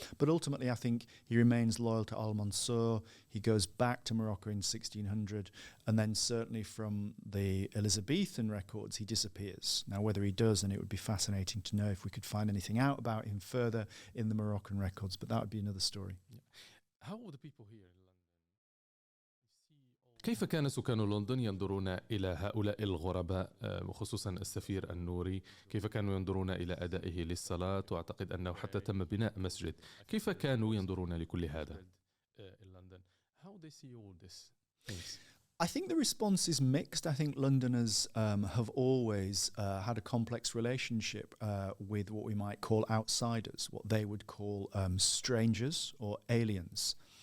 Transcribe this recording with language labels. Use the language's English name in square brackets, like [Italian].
[English] But ultimately, I think he remains loyal to al-Mansour. He goes back to Morocco in 1600, and then certainly from the Elizabethan records, he disappears. Now, whether he does, and it would be fascinating to know if we could find anything out about him further in the Moroccan records, but that would be another story. Yeah. How were the people here in London? [Arabic] كيف كان سكان لندن ينظرون إلى هؤلاء الغرباء وخصوصا السفير النوري؟ كيف كانوا ينظرون إلى أدائه للصلاة؟ وأعتقد أنه حتى تم بناء مسجد. كيف كانوا ينظرون لكل هذا؟ [English] How they see all this things? I think the response is mixed. I think Londoners have always had a complex relationship with what we might call outsiders, what they would call strangers or aliens.